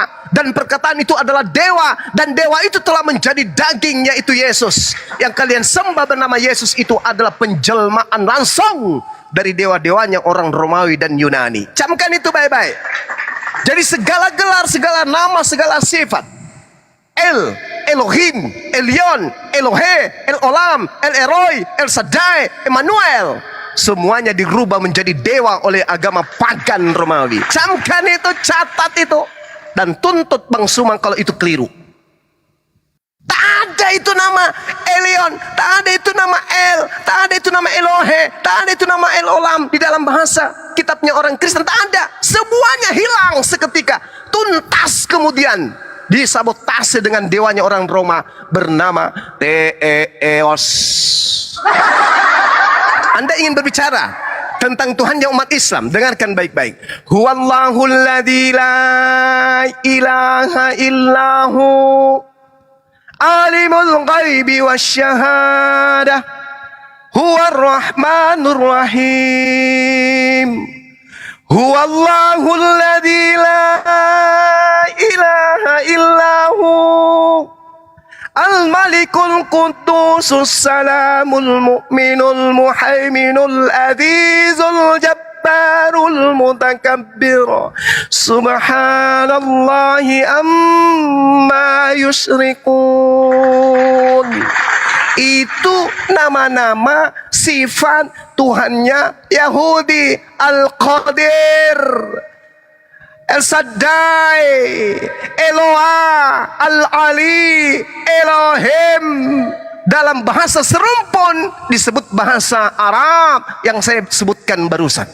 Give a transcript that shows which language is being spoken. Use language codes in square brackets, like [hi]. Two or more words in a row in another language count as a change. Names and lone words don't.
[id] Dan perkataan itu adalah dewa. Dan dewa itu telah menjadi daging, yaitu Yesus. Yang kalian sembah bernama Yesus itu adalah penjelmaan langsung dari dewa-dewanya orang Romawi dan Yunani. Camkan itu baik-baik. Jadi segala gelar, segala nama, segala sifat, El, Elohim, Elion, Elohe, El Olam, El Eroi, El Shaddai, Emmanuel, semuanya dirubah menjadi dewa oleh agama pagan Romawi. Camkan itu, catat itu, dan tuntut Bang Sumang kalau itu keliru. Tak ada itu nama Elion, tak ada itu nama El, tak ada itu nama Elohe, tak ada itu nama El Olam di dalam bahasa kitabnya orang Kristen. Tak ada, semuanya hilang seketika, tuntas kemudian disabotase dengan dewanya orang Roma bernama Theos. Anda ingin berbicara tentang Tuhannya umat Islam, dengarkan baik-baik. [ar] هو الله الذي لا إله إلا هو عالم الغيب والشهادة هو الرحمن الرحيم. هو الله الذي لا إله إلا هو الملك القدوس السلام المؤمن المهيمن العزيز الجبار المتكبر سبحان الله عما يشركون. [id] Itu nama-nama sifat Tuhannya Yahudi. Al-Qadir, El Shaddai, Eloah, Al-Ali, Elohim. Dalam bahasa serumpun disebut bahasa Arab yang saya sebutkan barusan.